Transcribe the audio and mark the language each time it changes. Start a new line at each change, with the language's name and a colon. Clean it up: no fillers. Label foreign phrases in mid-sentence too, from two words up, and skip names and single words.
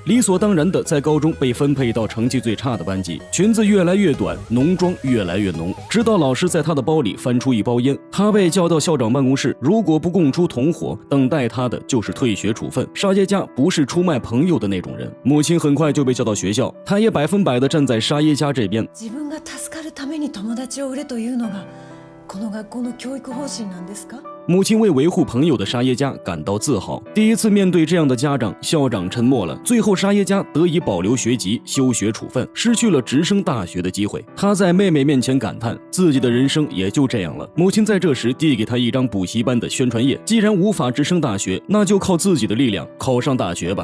Chinese: 理所当然的，在高中被分配到成绩最差的班级，裙子越来越短，浓妆越来越浓，直到老师在他的包里翻出一包烟，他被叫到校长办公室，如果不供出同伙，等待他的就是退学处分。沙耶加不是出卖朋友的那种人，母亲很快就被叫到学校，他也100%的站在沙耶加这边。
Japanese: 自分が助かるために友達を売れというのがこの学校の教育方針なんですか？
Chinese: 母亲为维护朋友的沙耶加感到自豪。第一次面对这样的家长，校长沉默了。最后，沙耶加得以保留学籍，休学处分，失去了直升大学的机会。他在妹妹面前感叹，自己的人生也就这样了。母亲在这时递给他一张补习班的宣传页，既然无法直升大学，那就靠自己的力量考上大学吧。